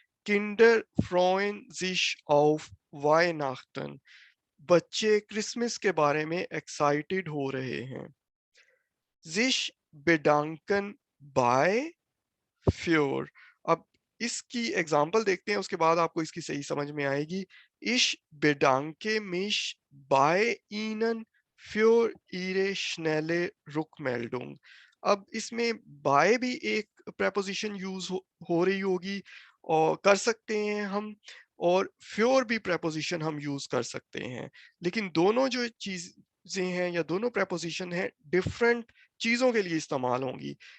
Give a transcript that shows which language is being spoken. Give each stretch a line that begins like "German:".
German: Kinder freuen sich auf Weihnachten,
Hindi: बच्चे Christmas के बारे में एक्साइटेड हो रहे हैं।
German: sich bedanken bei
Hindi: फ्योर, अब इसकी एग्जांपल देखते हैं, उसके बाद आपको इसकी सही समझ में आएगी।
German: Ich bedanke mich bei Ihnen für Ihre schnelle Rückmeldung।
Hindi: अब इसमें by भी एक प्रेपोजिशन यूज हो रही होगी और कर सकते हैं हम, और फ्योर भी प्रेपोजिशन हम यूज कर सकते हैं। लेकिन दोनों जो चीजें हैं या दोनों प्रेपोजिशन हैं डिफरेंट चीजों के लिए इस्तेमाल होंगी।